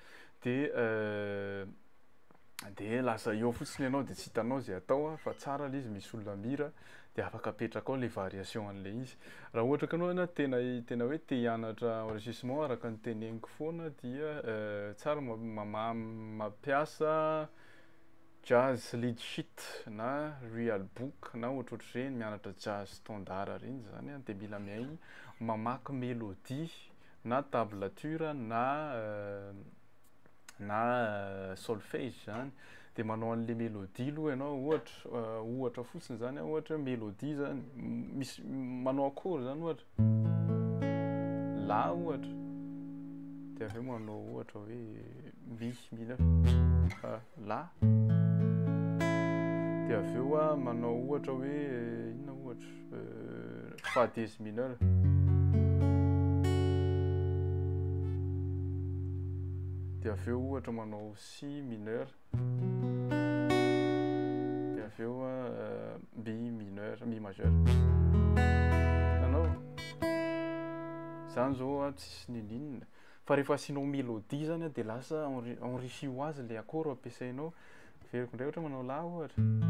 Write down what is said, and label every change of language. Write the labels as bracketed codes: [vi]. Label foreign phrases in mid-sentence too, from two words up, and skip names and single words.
[mg] de lasa eo fotsiny ianao de tsy hitanao zay atao fa tsara le izy misy olona mira de afaka apetraka ao le variation an'le izy raha ohatra ka anao tena hoe te hianatra enregistrement araka ny teneniko foana dia tsara mampiasa [en] jazz lead sheet [mg] na [en] real book [mg] na ohatrohatr'ireny mianatra [en] jazz standard [mg] reny zany de mila miaigny mamaky mélodie na tablature na solfège zany de manao an'le mélodie aloha ianao ohatra fotsiny zany ohatra mélodie zany misy manao akôry zany ohatra la ohatra de avy eo manao ohatra hoe [fr] mi mineur [mg] la de avy eo manao ohatra hoe inona ohatra fa [fr] dièse mineur [mg] de avy eo ohatra manao [fr] si mineur [mg] de avy eo [fr] mi mineur mi majeur [mg] anao zany zao tsisy ninina fa rehefa asianao mélodie zany de lasa enrichi ho azy le akôro ampiasainao veriko ndray ohatra manao la ohatra